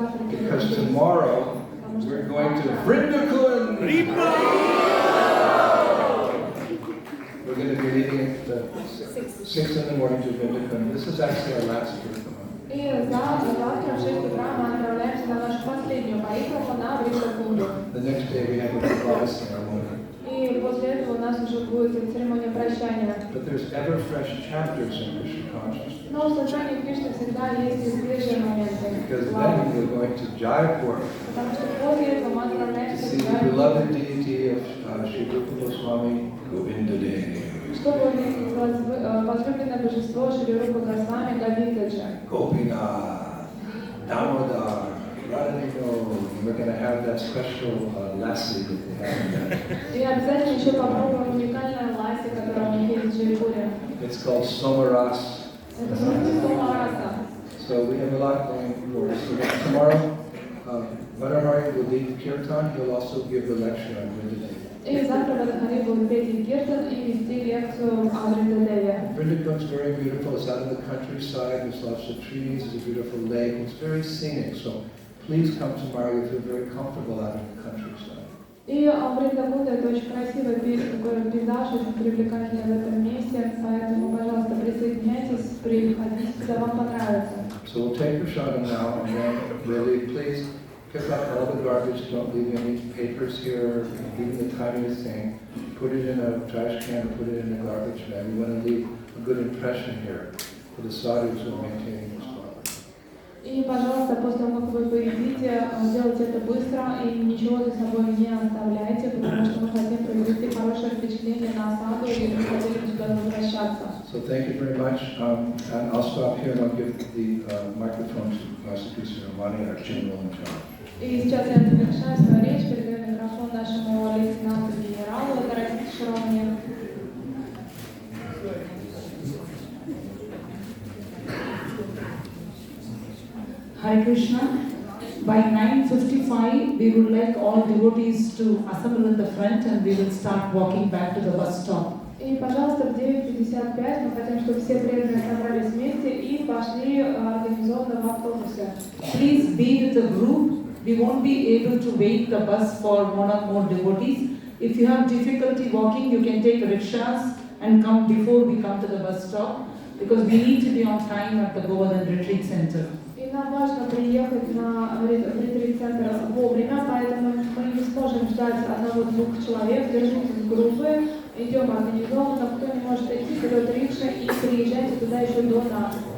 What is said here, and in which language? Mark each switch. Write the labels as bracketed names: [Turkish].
[English] Because tomorrow we're going to Narada Kund. We're going to be leading at 6 in the morning to Narada Kund. This is actually our last Kirtan. [Russian] И завтра в 6 утра мы отправляемся на нашу последнюю поездку на Нарада Кунду. [English] The next day we have a goodbye ceremony. [Russian] И после этого у нас уже будет церемония прощания. [English] But there's ever fresh chapters in Krishna consciousness. [Russian] Но в сознании Кришны всегда есть и свежие моменты. [English] Because then we're going to Jaipur [Russian] Потому что после этого мы [English] to [Russian] отправляемся [English] see [Russian] в [English] the [Russian] Джайпур, [English] beloved deity of Sri Rupa Goswami, Govinda Dev. [Russian] чтобы увидеть возлюбленное божество Шри Рупа Госвами Говиндаджа. [English] Gopinath, Damodar, Radharani. We're going to have that special lassi that they have. [Russian] И обязательно еще попробуем уникальное ласси, которое у них есть в Джайпуре. [English] It's called Somaras. [Russian] Это просто Сомараса. [English] So we have a lot going for us. So tomorrow Vanamari will lead Kirtan. He'll also give the lecture on Vrinda Devi. [Russian] И завтра Вадахари будет петь киртан и вести лекцию о Вриндадеве. [English] Vrinda Kund is very beautiful. It's out in the countryside. There's lots of trees. There's a beautiful lake. It's very scenic. So please come tomorrow. You'll feel very comfortable out in the countryside. [Russian] И Вриндакунда это очень красивый такой пейзаж, очень привлекательный в этом месте, поэтому, пожалуйста, присоединяйтесь, приходите, когда вам понравится. [English] So we'll take prashadam now, and then really please pick up all the garbage. Don't leave any papers here, even the tiniest thing. Put it in a trash can or put it in a garbage bag. We want to leave a good impression here for the sadhus who are maintaining this property. [Russian] И, пожалуйста, после того, как вы поедите, делайте это быстро и ничего за собой не оставляйте, потому что мы хотим произвести хорошее впечатление на осаду и мы хотели сюда возвращаться. [English] So thank you very much, and I'll stop here and I'll give the microphone to Master Ramani, our general in charge. [Russian] И сейчас я завершаю свою речь, передаю микрофон нашему лейтенанту-генералу Нараде Шаромане. [English] Hare Krishna. By 9:55, we would like all devotees to assemble in the front and we will start walking back to the bus stop. [Russian] И, пожалуйста, в 9:55 мы хотим, чтобы все преданные собрались вместе и пошли организованно в автобусе. [English] Please be with the group. We won't be able to wait the bus for one or more devotees. If you have difficulty walking, you can take rickshaws and come before we come to the bus stop because we need to be on time at the Govardhan Retreat Center. [Russian] И нам важно приехать на ретрит-центр вовремя, поэтому мы не сможем ждать одного-двух человек, держитесь группы, идем организованно, кто не может идти, берет рикша и приезжайте туда еще до нас.